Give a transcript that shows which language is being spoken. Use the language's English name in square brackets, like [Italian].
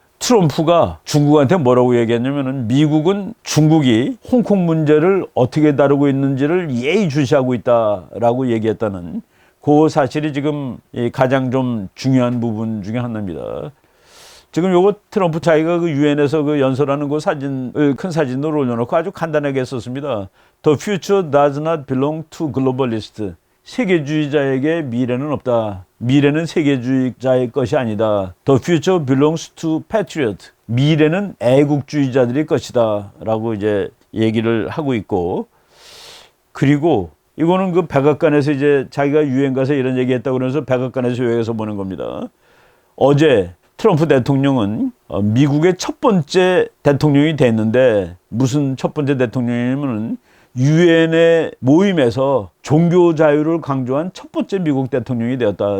[Korean] 트럼프가 중국한테 뭐라고 얘기했냐면은 미국은 중국이 홍콩 문제를 어떻게 다루고 있는지를 예의주시하고 있다라고 얘기했다는 그 사실이 지금 가장 좀 중요한 부분 중에 하나입니다. 지금 요거 트럼프 자기가 유엔에서 연설하는 그 사진을 큰 사진으로 올려놓고 아주 간단하게 썼습니다. [English] The future does not belong to globalists. [Korean] 세계주의자에게 미래는 없다. 미래는 세계주의자의 것이 아니다. [English] The future belongs to patriot. [Korean] 미래는 애국주의자들의 것이다. 라고 이제 얘기를 하고 있고, 그리고 이거는 그 백악관에서 이제 자기가 유엔 가서 이런 얘기 했다고 그러면서 백악관에서 요약해서 보는 겁니다. 어제 트럼프 대통령은 미국의 첫 번째 대통령이 됐는데, 무슨 첫 번째 대통령이냐면 유엔의 모임에서 종교 자유를 강조한 첫 번째 미국 대통령이 되었다.